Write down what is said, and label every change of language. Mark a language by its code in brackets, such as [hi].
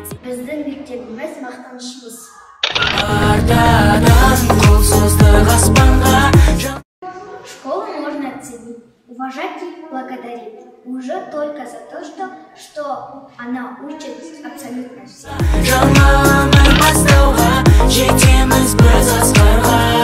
[kk] Біздің мектебіміз мақтанышымыз. Артадан қол создық аспанға. [ru] Школу можно оценить, уважать и благодарить. Уже только за то, что она учит абсолютно все. [kk] Жаңа өмір бастауға, жетеміз біз асқарға.